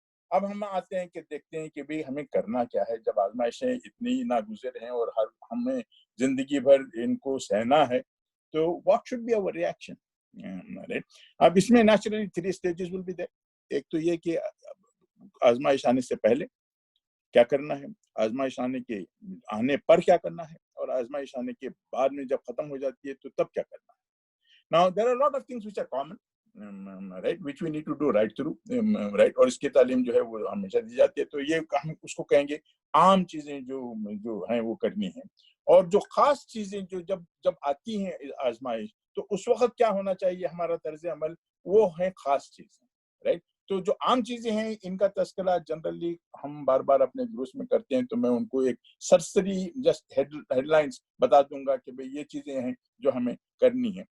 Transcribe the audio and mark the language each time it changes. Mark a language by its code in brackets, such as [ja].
[ur] اب ہم آتے ہیں کہ دیکھتے ہیں کہ بھئی ہمیں کرنا کیا ہے جب آزمائشیں اتنی ناگزیر ہیں اور ہمیں زندگی بھر ان کو سہنا ہے, تو [en] What should be our reaction. [ur] اب اس میں naturally [en] 3 stages will be there. [ur] ایک تو یہ کہ آزمائش آنے سے پہلے کیا کرنا ہے, آزمائش آنے پر کیا کرنا ہے, اور آزمائش آنے کے بعد میں جب ختم ہو جاتی ہے تو تب کیا کرنا ہے. [en] Now there are a lot of things which are common, right, which we need to do right through, right, [ur] اور اس کی تعلیم جو ہے وہ ہمیشہ دی جاتی ہے. تو یہ ہم اس کو کہیں گے عام چیزیں جو ہیں وہ کرنی ہیں, اور جو خاص چیزیں جو جب آتی ہیں آزمائش تو اس وقت کیا ہونا چاہیے ہمارا طرز عمل, وہ ہیں خاص چیزیں, رائٹ. تو جو عام چیزیں ہیں ان کا تذکرہ جنرلی ہم بار بار اپنے دروس میں کرتے ہیں, تو میں ان کو ایک سرسری [en] just headlines [ur] بتا دوں گا کہ بھئی یہ چیزیں ہیں جو ہمیں کرنی ہیں.